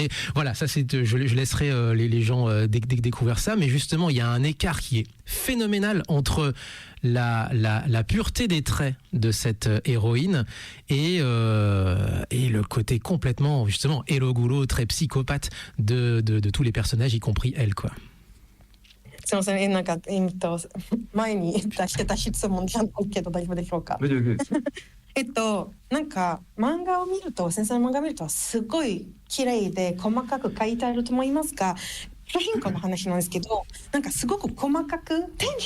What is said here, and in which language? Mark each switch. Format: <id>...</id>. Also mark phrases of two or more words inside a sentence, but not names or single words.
<fr>Mais voilà, ça c'est, je laisserai les gens découvrir ça, mais justement il y a un écart qui est phénoménal entre la pureté des traits de cette héroïne et le côté complètement justement Eroguro, très psychopathe de tous les personnages, y compris elle, quoi.</fr> <ja>すみません、なんか前に出してた質問じゃないけど大丈夫でしょうか。なんか漫画を見ると、先生の漫画を見るとすごい綺麗で細かく書いてあると思いますが、主人公の話なんですけど、なんかすごく細かく天使</ja>